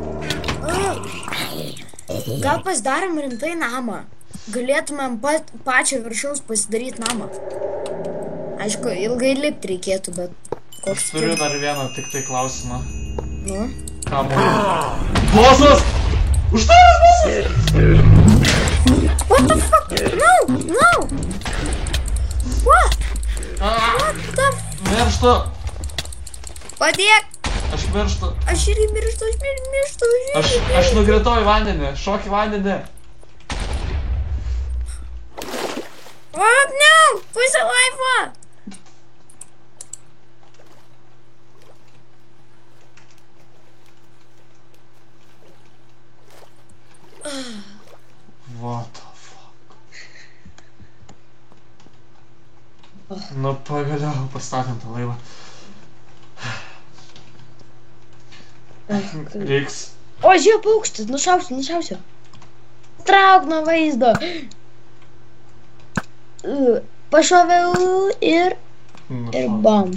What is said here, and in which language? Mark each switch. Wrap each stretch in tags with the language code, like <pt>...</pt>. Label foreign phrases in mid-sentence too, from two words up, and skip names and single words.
<lt>Gal pasidarom rimtai namą. Galėtumėm pačią viršaus pasidaryti namą. Aišku, ilgai lipti reikėtų, bet... Aš turiu dar vieną tik tai klausimą. Nu? Ką man? Bosas! Už tavęs bosas!</lt> <en>What the fuck? No! No! What? What the fuck?</en> <lt>Mirštu! Padėk! Aš mirštu. Aš irgi mirštu, Aš nugritau į vandenį. Šok į vandenį.</lt> <en>What? No!</en> <lt>Pusę laifo!</lt> <en>What the fuck?</en> <lt>Nu pagaliau pastatėm tą laivą. Reiks. O, žiūrė paukštis, nušausiu. Trauk nuo vaizdo. Pašoviau ir bam.</lt>